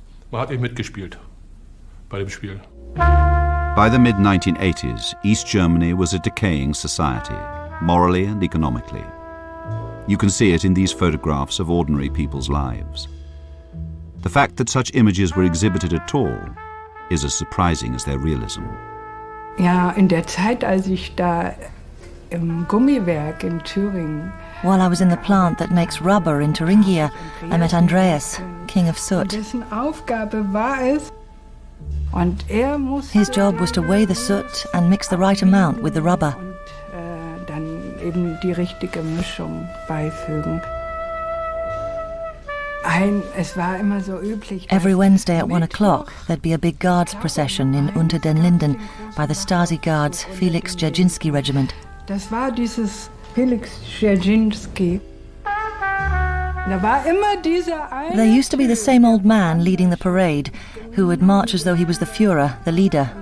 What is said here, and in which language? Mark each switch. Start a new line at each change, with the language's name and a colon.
English: By the mid-1980s, East Germany was a decaying society, morally and economically. You can see it in these photographs of ordinary people's lives. The fact that such images were exhibited at all is as surprising as their realism.
German: Ja, in der Zeit, als ich da im Gummiwerk in Thüringen.
English: While I was in the plant that makes rubber in Thuringia, I met Andreas, king of soot.
German: Dessen Aufgabe war es, und musste
English: his job was to weigh the soot and mix the right amount with the rubber.
German: Dann eben die richtige Mischung beifügen. Es war immer so üblich.
English: Every Wednesday at 1 o'clock, there'd be a big guards procession in Unter den Linden by the Stasi Guards Felix Dzerzhinsky Regiment.
German: Das war dieses Felix Dzerzhinsky. Da war immer dieser eine.
English: There used to be the same old man leading the parade, who would march as though he was the Führer, the leader.